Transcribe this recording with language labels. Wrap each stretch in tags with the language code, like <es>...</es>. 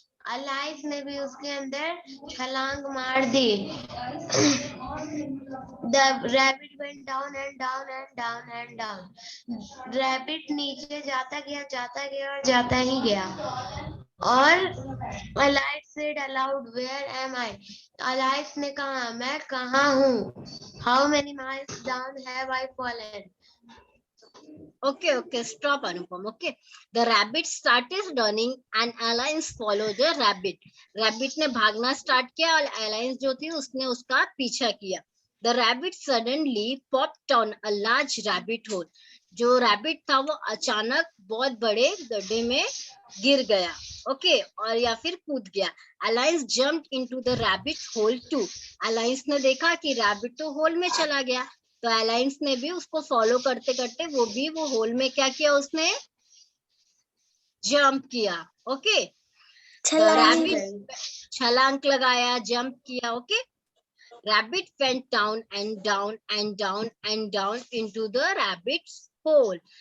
<hi>Alice ने भी उसके अंदर छलांग मार दी।</hi> <en>The rabbit went down and down and down and down.</en> <hi>Rabbit नीचे जाता गया और जाता ही गया।</hi> <en>और Alice said aloud, "Where am I?"</en> <hi>Alice ने कहा, मैं कहाँ हूँ?</hi> <en>How many miles down have I fallen? Okay, stop Anupam. Okay, the rabbit started running and Alice followed the rabbit.</en> <hi>Rabbit ने भागना स्टार्ट किया और Alice जो थी उसने उसका पीछा किया.</hi> <en>The rabbit suddenly popped on a large rabbit hole.</en> <hi>जो rabbit था वो अचानक बहुत बड़े गड्ढे में गिर गया. Okay, और या फिर कूद गया.</hi> <en>Alice jumped into the rabbit hole too.</en> <hi>Alice ने देखा कि rabbit तो होल में चला गया. तो अलायंस ने भी उसको फॉलो करते करते वो होल में क्या किया, उसने जंप किया. ओके, छलांग लगाया, जंप किया.</hi> <en>Okay, rabbit went down and down and down and down into the rabbit's hole.</en>